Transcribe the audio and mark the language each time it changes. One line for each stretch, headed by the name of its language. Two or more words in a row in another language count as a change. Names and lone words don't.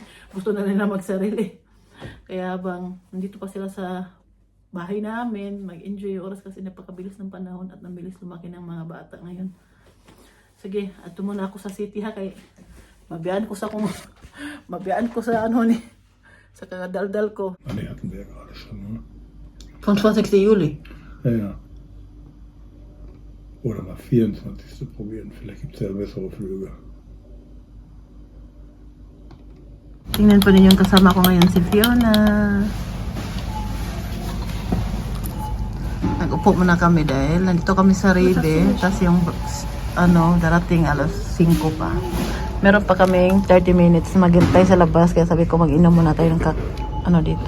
Filipino: Gusto na nila magsarili. Kaya habang nandito pa sila sa bahay namin, mag-enjoy yung oras kasi napakabilis ng panahon at nabilis lumaki ng mga bata ngayon. Sige, ato muna ako sa city ha, kay mabiyaan ko sa ano ni sa kadaldal ko.
German: Die hatten wir ja gerade schon, ne? 25. Juli. Ja, ja. Oder mal 24. probieren, vielleicht gibt es ja bessere Flüge.
Filipino: Tingnan pa rin yung kasama ko ngayon si Fiona. Nag-upo muna kami dahil nandito kami sa Rede, tapos yung darating alas 5 pa. Meron pa kaming
English: 30 minutes
Filipino: maghintay sa labas, kaya sabi ko mag-inom muna tayo ng dito.